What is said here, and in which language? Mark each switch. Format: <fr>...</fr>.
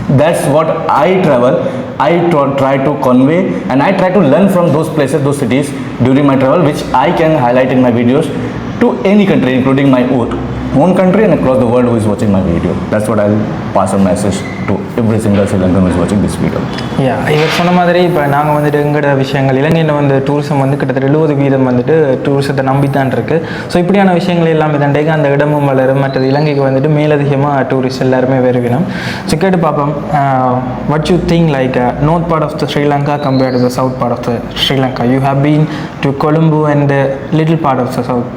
<en>That's what I travel, I try to convey, and I try to learn from those places, those cities during my travel, which I can highlight in my videos to any country, including my own country and across the world who is watching my video. That's what I'll pass a message to every single Sri Lankan who is watching this video.</en> <ta>இவர் சொன்ன மாதிரி இப்போ நாங்கள் வந்துட்டு எங்களோட விஷயங்கள் இலங்கையில் வந்து டூரிசம் வந்து கிட்டத்தட்ட 70% வந்துட்டு டூரிசத்தை நம்பித்தான் இருக்குது. ஸோ இப்படியான விஷயங்கள் எல்லாமே தண்டைக்கு அந்த இடமும் வளரும், மற்றது இலங்கைக்கு வந்துட்டு மேலதிகமாக டூரிஸ்ட் எல்லாருமே வருவினோம்.</ta> <en>so</en> <ta>கேட்டு பார்ப்போம்,</ta> <en>What you think like north part of the Sri Lanka compared to the south part of the Sri Lanka? You have been to Colombo and the little part of the south.</en>